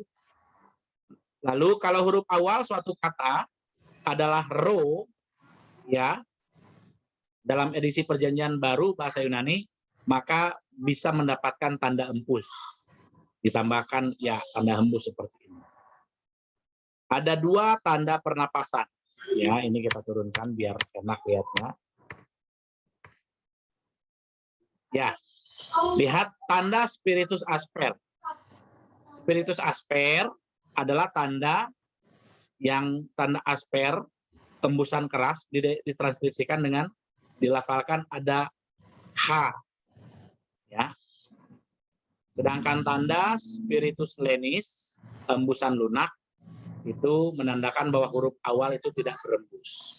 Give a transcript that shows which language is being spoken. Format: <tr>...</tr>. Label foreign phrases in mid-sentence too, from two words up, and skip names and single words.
<id>Lalu kalau huruf awal suatu kata adalah ro, ya, dalam edisi Perjanjian Baru bahasa Yunani, maka bisa mendapatkan tanda hembus. Ditambahkan ya tanda hembus seperti ini. Ada dua tanda pernapasan. Ya, ini kita turunkan biar enak lihatnya. Ya, lihat tanda</id> <la>spiritus asper. Spiritus asper</la> <id>adalah tanda yang tanda asper, tembusan keras, ditranskripsikan dengan dilafalkan ada H. Ya. Sedangkan tanda</id> <la>spiritus lenis,</la> <id>tembusan lunak, itu menandakan bahwa huruf awal itu tidak berembus.</id>